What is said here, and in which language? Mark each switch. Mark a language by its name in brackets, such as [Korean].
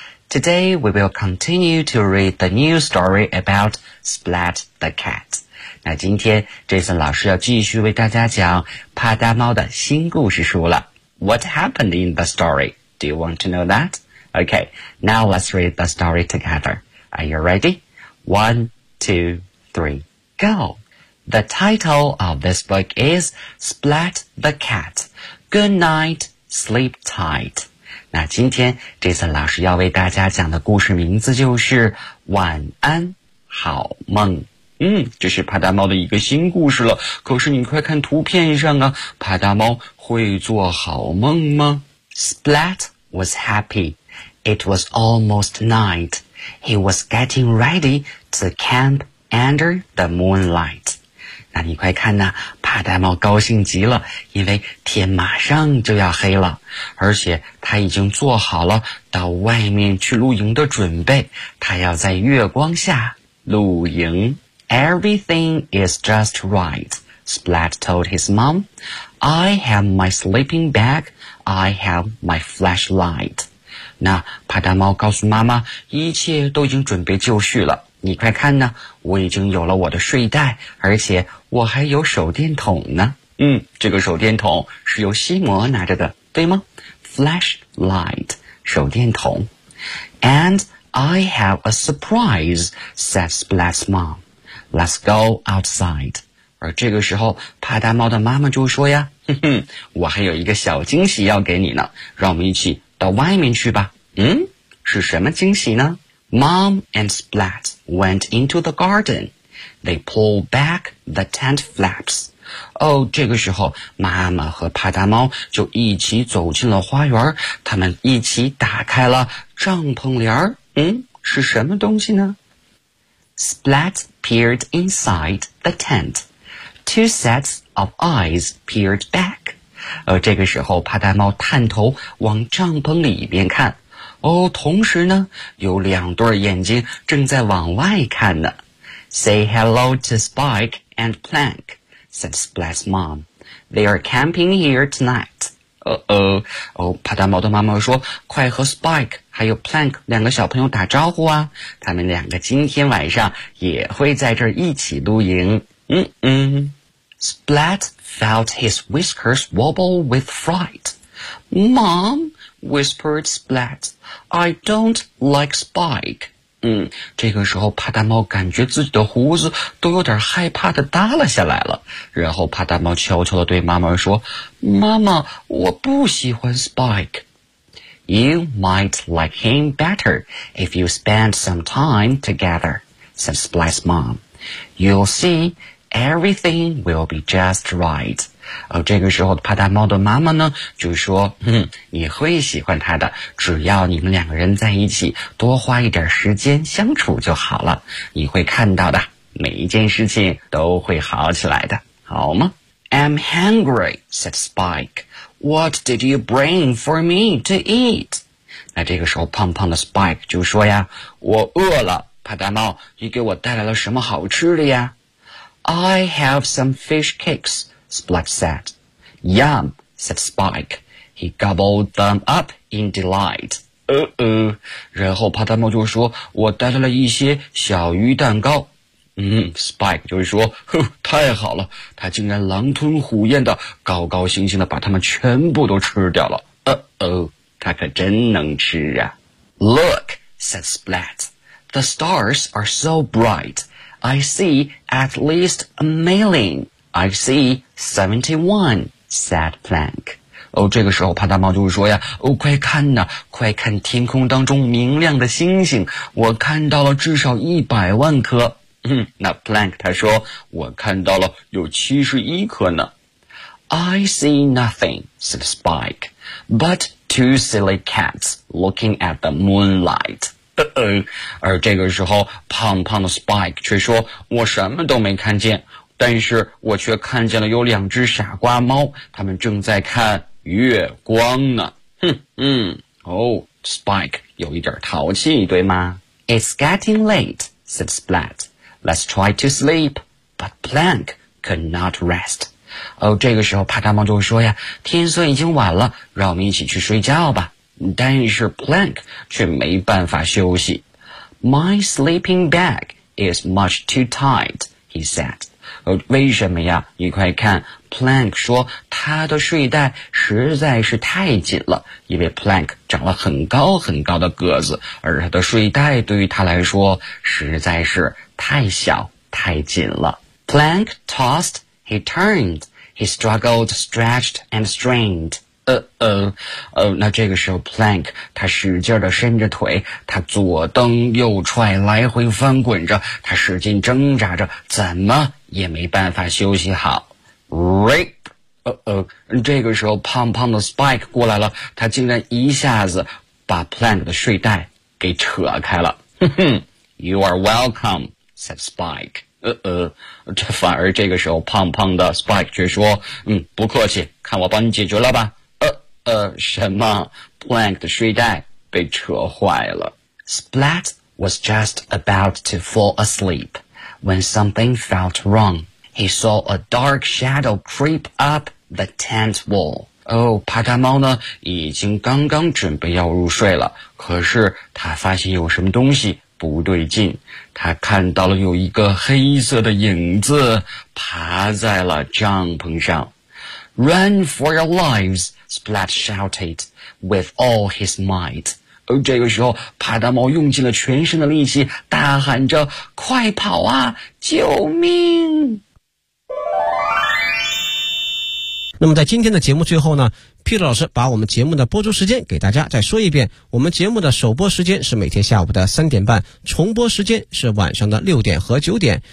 [English] Today we will continue to read the new story about Splat the Cat. [Chinese] 那今天 Jason 老师要继续为大家讲帕达猫的新故事书了。 [English] What happened in the story? Do you want to know that? Okay, now let's read the story together. Are you ready? 1, 2, 3, go! The title of this book is Splat the Cat. Good night, sleep tight. [Chinese] 那今天 Jason 老师要为大家讲的故事名字就是晚安好梦。这是帕达猫的一个新故事了。可是你快看图片上啊，帕达猫会做好梦吗？ [English] Splat was happy. It was almost night. He was getting ready to camp under the moonlight. [Chinese] 那你快看呐，帕达猫高兴极了，因为天马上就要黑了，而且他已经做好了到外面去露营的准备，他要在月光下露营。 [English] Everything is just right, Splat told his mom. I have my sleeping bag, I have my flashlight. [Chinese] 那帕达猫告诉妈妈，一切都已经准备就绪了，你快看呢，我已经有了我的睡袋，而且我还有手电筒呢。嗯，这个手电筒是由西摩拿着的，对吗？ [English] Flashlight, [Chinese] 手电筒。 [English] And I have a surprise, said Splash Mom. Let's go outside. [Chinese] 而这个时候，帕达猫的妈妈就说呀，哼哼，我还有一个小惊喜要给你呢，让我们一起到外面去吧。嗯，是什么惊喜呢？ [English] Mom and Splat went into the garden. They pulled back the tent flaps. [Chinese] 哦，这个时候妈妈和帕达猫就一起走进了花园，他们一起打开了帐篷帘。嗯，是什么东西呢？ [English] Splat peered inside the tent. Two sets of eyes peered back. [Chinese] 这个时候帕达猫探头往帐篷里边看，哦，同时呢有两对眼睛正在往外看呢。 [English] Say hello to Spike and Plank, said Splat's mom. They are camping here tonight. [Chinese] 帕达猫的妈妈说，快和 Spike 还有 Plank 两个小朋友打招呼啊，他们两个今天晚上也会在这儿一起露营。 [English] Splat felt his whiskers wobble with fright. Mom, whispered Splat, I don't like Spike. [Chinese] 这个时候帕达猫感觉自己的胡子都有点害怕地耷拉下来了。然后帕达猫悄悄地对妈妈说，妈妈，我不喜欢 Spike。 [English] You might like him better if you spend some time together, said Splat's mom. You'll see,Everything will be just right. [Chinese] 这个时候帕达猫的妈妈呢就说，你会喜欢他的，只要你们两个人在一起多花一点时间相处就好了，你会看到的，每一件事情都会好起来的，好吗？ [English] I'm hungry, said Spike. What did you bring for me to eat? [Chinese] 那这个时候胖胖的 Spike 就说呀，我饿了，帕达猫，你给我带来了什么好吃的呀？ [English] I have some fish cakes, Splat said. Yum, said Spike. He gobbled them up in delight. [Chinese] 然后帕达猫就说，我带来了一些小鱼蛋糕。 Spike 就说，太好了，他竟然狼吞虎咽的高高兴兴的把它们全部都吃掉了。他可真能吃啊。 [English] Look, said Splat. The stars are so bright. I see at least a million. I see 71, said Plank. [Chinese] 这个时候帕达猫就说呀，快看呐，快看天空当中明亮的星星，我看到了至少100万颗。那 Plank 他说，我看到了有71颗呢。 [English] I see nothing, said Spike, but two silly cats looking at the moonlight. [Chinese] 而这个时候胖胖的 Spike 却说，我什么都没看见，但是我却看见了有两只傻瓜猫，他们正在看月光呢。 Spike 有一点淘气，对吗？ [English] It's getting late, said Splat. Let's try to sleep. But Plank could not rest. [Chinese] 这个时候帕达猫就说呀，天色已经晚了，让我们一起去睡觉吧。但是 Plank 却没办法休息。 [English] My sleeping bag is much too tight, he said. [Chinese] 为什么呀？你快看， Plank 说他的睡袋实在是太紧了，因为 Plank 长了很高很高的个子，而他的睡袋对于他来说实在是太小太紧了。 [English] Plank tossed, he turned, he struggled, stretched and strained. [Chinese] 那这个时候 Plank 他使劲地伸着腿，他左蹬右踹，来回翻滚着，他使劲挣扎着，怎么也没办法休息好。 [English] Rip [Chinese] 这个时候胖胖的 Spike 过来了，他竟然一下子把 Plank 的睡袋给扯开了。 [English] You are welcome, said Spike. [Chinese] 这反而这个时候胖胖的 Spike 却说，不客气，看我帮你解决了吧。什么 ?Plank 的睡袋被扯坏了。 [English] Splat was just about to fall asleep when something felt wrong. He saw a dark shadow creep up the tent wall. [Chinese] 哦，帕达猫呢已经刚刚准备要入睡了，可是他发现有什么东西不对劲，他看到了有一个黑色的影子爬在了帐篷上。 [English] Run for your lives, Splat shouted with all his might。 [Chinese] 而这个时候帕达猫用尽了全身的力气大喊着，快跑啊，救命。那么在今天的节目最后呢， Peter 老师把我们节目的播出时间给大家再说一遍，我们节目的首播时间是每天下午的3:30，重播时间是晚上的6:00和9:00。